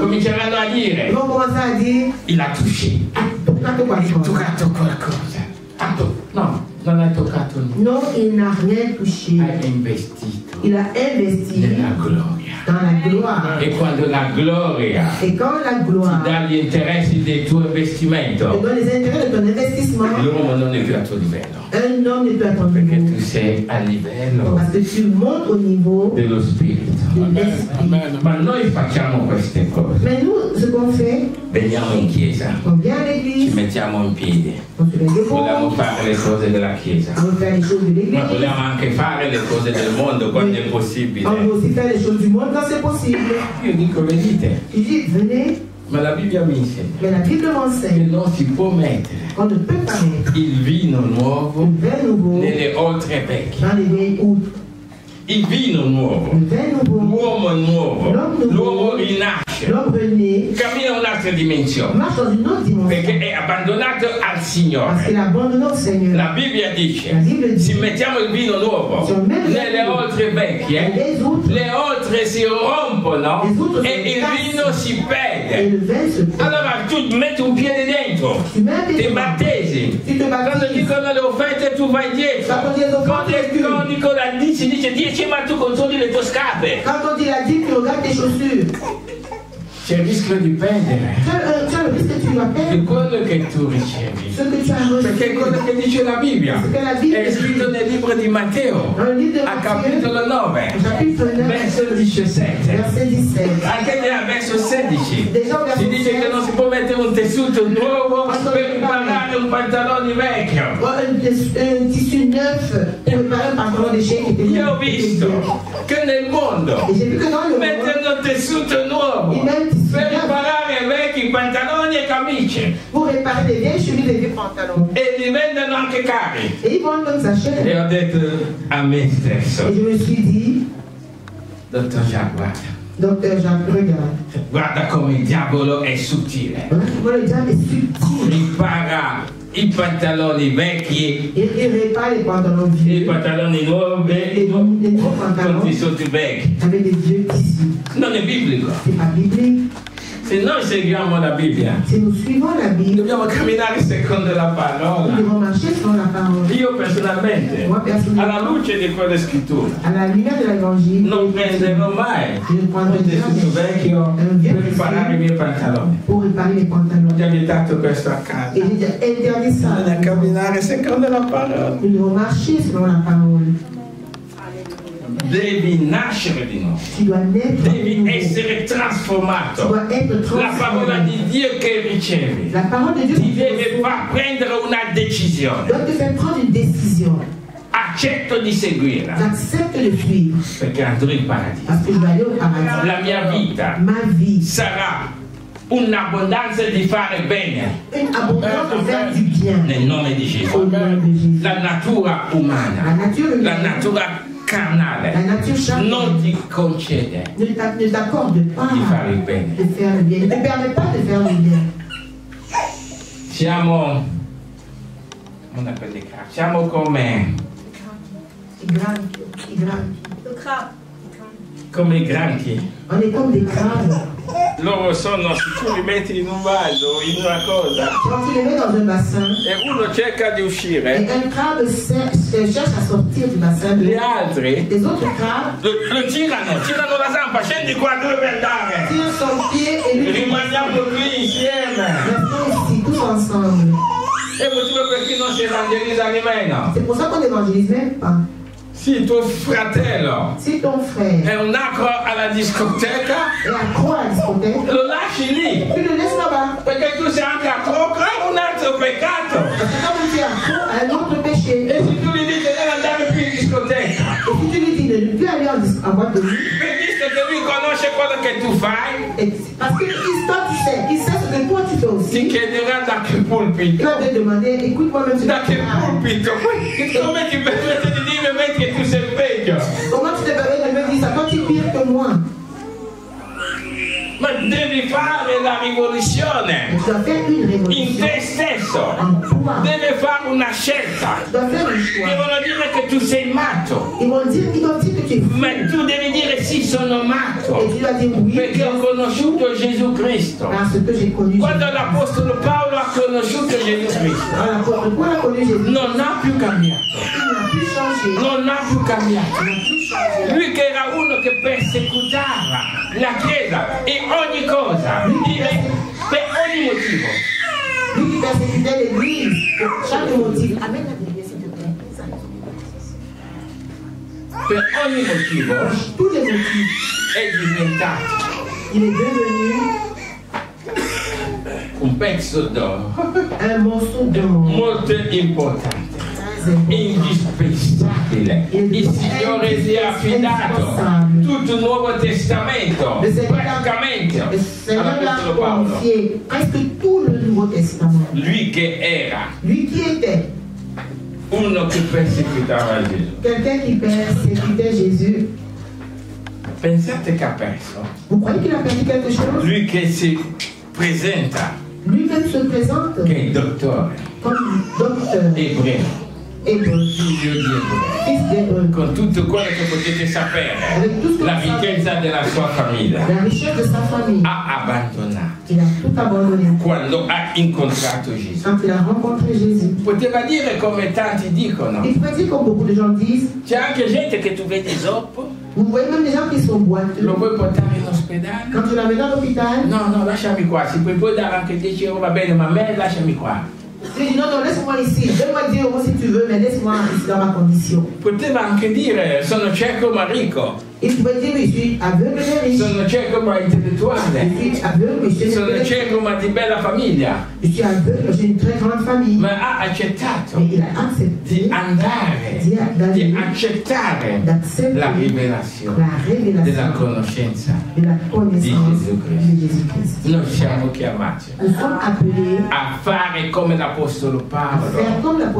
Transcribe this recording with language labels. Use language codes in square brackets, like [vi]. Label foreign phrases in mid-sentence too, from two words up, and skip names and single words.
[it] cominceranno a [fr] ils dire: vont commencer à dire, il ha touché, [it] ah, toccato hai qualcosa. toccato qualcosa. No, non hai toccato nulla. [fr] Non, il n'a rien touché. [it] Hai investito [fr] Il a investi [it] nella gloria. [fr] dans la gloire. [it] E quando la gloria [fr] Et quand la [it] ti [fr] gloire [it] dà gli interessi del tuo [fr] te [it] investimento, [fr] donne les intérêts de ton investissement, [it] l'uomo non è più al tuo livello, [fr] un homme ne peut à ton [it] perché [fr] niveau. [it] tu sei a livello [fr] Parce que tu montes au niveau [it] dello spirito. [fr] de l'esprit. [it] Ma noi facciamo queste cose. [fr] Mais nous, ce qu'on fait, [it] Veniamo in chiesa, [fr] on vient à [it] ci [fr] l'église, [it] mettiamo in piedi, [fr] on se met [it] vogliamo [fr] debout, [it] fare le cose della chiesa, [fr] on veut faire les choses de [it] ma [fr] l'église, [it] vogliamo anche fare le cose del mondo quando è [fr] on [it] possibile. [fr] veut aussi faire les choses du monde quand c'est possible. [it] Io dico, vedete, [fr] Tu dis, venez, [it] ma la Bibbia mi insegna [fr] mais la Bible [it] che [fr] m'enseigne [it] non si può mettere [fr] qu'on ne peut pas mettre [it] il vino nuovo [fr] le vin nouveau [it] nelle oltre vecchie. [fr] dans les vieilles outres. [it] Il vino nuovo, [fr] Le vin nouveau, [it] l'uomo nuovo, l'uomo rinasce, [fr] l'homme rené, [it] cammina in un'altra dimensione, [fr] marche dans une autre dimension. [it] perché è abbandonato al [fr] Parce [it] Signore. [fr] qu'il a abandonné au Seigneur. [it] La Bibbia dice, [fr] La Bible dit, [it] se mettiamo il vino nuovo nelle oltre vecchie, [fr] les outres, [it] le oltre si rompono [fr] Les outre [it] e si il cassano. vino si [fr] et [it] perde. [fr] le vin se perd. [it] Allora tu metti un piede dentro, [fr] Tu mets un pied [it] ti [fr] dedans. [it] battesi. [fr] Tu te [it] Quando [fr] baptises. [it] dicono le offerte tu vai dietro. Quando dicono la 10 dice 10 ma tu controlli le tue scarpe. [fr] Quand on dit la dîme, tu regardes tes chaussures. [it] C'è il rischio di perdere [fr] Tu as le risque que tu vas [it] di [fr] perdre [it] quello che tu ricevi. [fr] ce que tu as reçu. [it] Perché è quello che dice la Bibbia. [fr] Ce que la Bible [it] È scritto nel libro di Matteo, [fr] Dans le livre de [it] a [fr] Matthieu, [it] capitolo 9, [fr] chapitre 9, [it] verso 17. [fr] verset 17. [it] Anche nel verso 16 [fr] Déjà au verset [it] si dice che non si può mettere un tessuto nuovo per riparare un pantalone vecchio. [fr] Un tissu neuf pour réparer un pantalon déchet qui était [it] Io ho visto che nel mondo [fr] Et j'ai vu que dans le monde, [it] mettono tessuto nuovo [fr] ils mettent tissu [it] per [fr] neuf [it] riparare vecchi pantaloni e camicie [fr] pour réparer des vieilles chemises et des vieux pantalons. [it] e li vendono anche cari. [fr] Et ils vendent comme ça cher. [it] E ho detto a me stesso, [fr] Et je me suis dit, [it] dottor Jacques, guarda, [fr] docteur Jacques, regarde. [it] guarda come il diavolo è sottile. [fr] Voilà comment le diable est subtil. [it] Ripara I pantaloni vecchi. [fr] Il répare les pantalons vieux. [it] I pantaloni nuovi. [fr] Les nouveaux pantalons. [it] Con tessuti vecchi. [fr] Avec des vieux tissus. [it] Non è biblico. [fr] C'est pas biblique. [it] Se noi seguiamo la Bibbia, [fr] si nous suivons la Bible, [it] dobbiamo camminare secondo la parola. [fr] Nous devons marcher selon la parole. [it] Io personalmente, alla luce di quelle scritture, [fr] alla lumière de l'évangile, [it] non prenderò mai un tessuto vecchio per riparare i miei pantaloni. [fr] Pour riparer les pantalons. [it] Ti ha vietato questo a casa. [fr] Et il a interdit ça. [it] Bisogna camminare secondo la parola. [fr] Nous devons marcher selon la parole. [it] Devi nascere di nuovo. [fr] Tu dois naître. [it] Devi essere trasformato. [fr] Tu dois être transformé. [it] La parola di Dio che ricevi [fr] la parole de Dieu [it] ti deve far prendere una decisione. [fr] Doit te faire prendre une décision. [it] Accetto di seguirla. [fr] J'accepte de suivre. [it] Perché andrò in paradiso. [fr] Parce que je vais aller au paradis. [it] La mia vita sarà un'abbondanza di fare bene. [fr] Une abondance de faire du bien. [it] Nel nome di Gesù. [fr] Au nom de Jésus. [it] La natura umana. La natura carnale non ti concede [fr] ne t'accorde pas [it] di fare il bene. [fr] De faire le bien. Ne te permet pas de faire le bien. [it] Siamo come i granchi. [fr] On est comme des crabes. [it] Loro sono, se tu li metti in un vaso, in una cosa, [fr] quand tu les mets dans un bassin, [it] e uno cerca di uscire, [fr] et un crabe cherche à sortir du bassin, [it] gli altri [fr] les autres crabes [it] lo tirano la zampa, scendi qua, dove per andare? [fr] Tirent son pied et lui [it] rimaniamo qui insieme. [fr] Restons ici, tous ensemble. [it] È il motivo per cui non si evangelizza nemmeno. [fr] C'est pour ça qu'on n'évangélise même pas. [it] Si tuo fratello [fr] si ton frère [it] è un accro alla discoteca, lo lasci lì. [fr] Tu le laisses là-bas. [it] Perché tu sei anche accro a un altro peccato. [fr] Comme tu es accro à un autre péché. [it] E se tu gli dici di non andare più in discoteca, [fr] et si tu lui dis de ne plus aller en boîte de nuit, [it] visto che lui conosce quello che tu fai, [fr] parce que il sait ce que toi tu fais aussi. [it] Ti chiederà da che pulpito. [fr] Il va te demander, écoute-moi même [it] da che pulpito. Come ti permette di dire che tu sei peggio? [fr] Comment tu te permets de me dire ça? Toi tu es pire que moi. [it] Ma devi fare la rivoluzione in te stesso. Devi fare una scelta. Devono dire che tu sei matto. Ma tu devi dire sì, sono matto. Perché ho conosciuto Gesù Cristo. Quando l'Apostolo Paolo ha conosciuto Gesù Cristo, non ha più cambiato. Non ha più cambiato. Lui che era uno che persecutava la Chiesa e ogni cosa, per ogni motivo. [fr] Lui qui persécutait l'Église pour chaque motif. Amen. [it] Per ogni motivo, [fr] tous les motifs, [it] è diventato. [fr] Il est devenu [it] un pezzo d'oro. [fr] Un morceau d'oro. [it] Molto importante. Indispensabile. Il Signore gli ha affidato tutto il Nuovo Testamento, praticamente all'Apostolo Paolo. [fr] Presque tout le Nouveau Testament. [it] Lui che era, [fr] lui qui était [it] uno che perseguitava Gesù. [fr] Quelqu'un qui persécutait Jésus. [it] Pensate che ha perso? [fr] Vous croyez qu'il a perdu quelque chose? [it] Lui che si presenta, [fr] lui-même se présente, [it] che è il dottore, [fr] comme docteur [it] ebreo. Figlio di Ebreo, con tutto quello che potete sapere, la ricchezza della sua famiglia, ha abbandonato quando ha incontrato Gesù. Poteva dire come tanti dicono, c'è anche gente che tu vedi zoppo, lo vuoi portare in ospedale? No, lasciami qua, se puoi dare anche 10 euro va bene, ma a me lasciami qua. [fr] Il dit non, laisse-moi ici, donne-moi 10 euros si tu veux, mais laisse-moi ici dans ma condition. [it] Poteva anche dire, sono cieco ma ricco. [fr] Il pouvait dire, je suis aveugle mais riche. [it] Sono cieco ma intellettuale. [fr] Je suis aveugle, mais je suis [it] sono cieco ma di bella famiglia. [fr] Je suis aveugle, j'ai une très grande famille. [it] Ma ha accettato [fr] il a accepté [it] di andare, di accettare la rivelazione della conoscenza di Gesù Cristo. Noi siamo chiamati a fare come l'Apostolo Paolo.